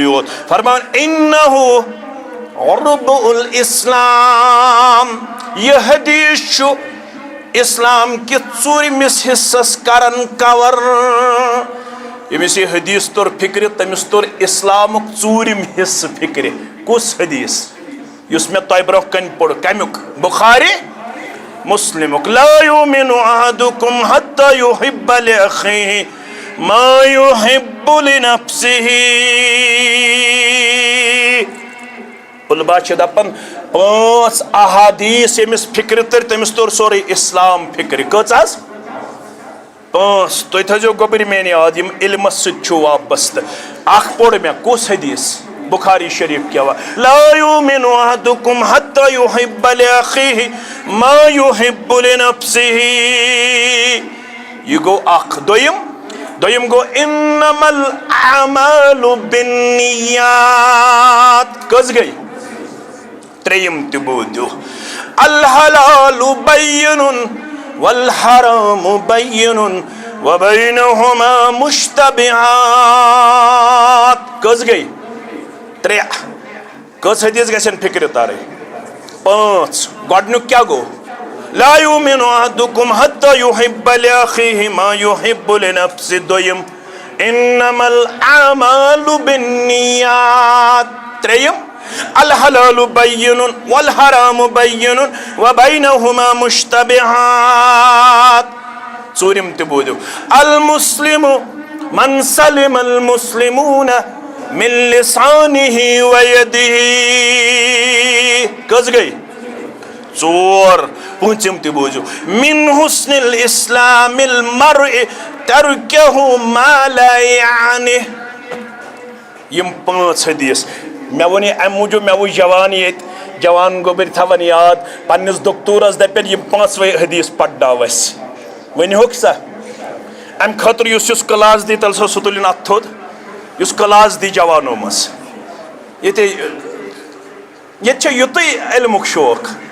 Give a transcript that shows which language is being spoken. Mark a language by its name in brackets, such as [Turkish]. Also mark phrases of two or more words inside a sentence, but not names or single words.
[Kashmiri] یوت فرمان [Arabic] انہو ربع الاسلام [Kashmiri] یہ حدیث چھُ اسلام کی ژوٗرمِس حصس کرن کور ییٚمِس یہ حدیث توٚر فکرِ تٔمِس توٚر اسلامُک ژوٗرِم حصہٕ فکرِ کُس حدیث یُس مےٚ تۄہہِ برونٛہہ کنہِ پوٚر کمیُک بخاری مسلمُک [Arabic] لا یؤمن احدکم حتی یحب لأخیہ ما یحب لنفسہ [Kashmiri] علماء چھِ دپان 5 احادیث ییٚمِس فکر تر تٔمِس توٚر سورُے اسلام فکر کٔژ حظ 5 تُہۍ تھٲیزیو گوٚبٕرۍ میٛانہِ یاد یِم علمس سۭتۍ چھُ وابستہٕ اکھ پوٚر مےٚ کُس حدیث بخاری شریف [Urdu] کیا ہوا [Arabic] لا یؤمن احدکم حتی یحب لاخیہ ما یحب لنفسہ [Kashmiri] یہ گو اکھ دویم گو [Arabic] انما الاعمال بالنیات [Kashmiri] کس گئی تریم تہ بوٗزِو [Arabic] الحلال بین والحرام بین وبینہما مشتبہات [Kashmiri] کس گئی 3 کس حدیث گژھن فکر تارٕنۍ 5 گۄڈنیُک کیٛاہ گوٚو [Arabic] لا یؤمن احدکم حتی یحب لاخیہ ما یحب لنفسہ [Kashmiri] دویم [Arabic] انما الاعمال بالنیات [Kashmiri] تریم [Arabic] الحلال بین والحرام بین وبینہما مشتبہات [Kashmiri] ژوٗرِم تہِ بوٗزِو [Arabic] المسلم من سلم المسلمون من لسانہ ویدہ [Kashmiri] کس گئی 4 پوٗنٛژِم تہِ بوٗزِو [Arabic] من حسن الاسلام المرء ترکہ ما لا یعنی [Kashmiri] یم 5 حدیث مےٚ ووٚن یہِ امہِ موٗجوٗب مےٚ وٕچھ جوان ییٚتہِ جوان گوٚبٕرۍ تھاوان یاد پننِس دکتورس دپن یم 5 حدیث پرناو اسہِ ؤنۍہوکھ سا امہِ خٲطرٕ یُس کلاس دی تیٚلہِ سا سُہ تُلِن اتھ تھوٚد یُس کلاس دی جوانو منٛز ییٚتہِ چھُ یُتُے علمُک شوق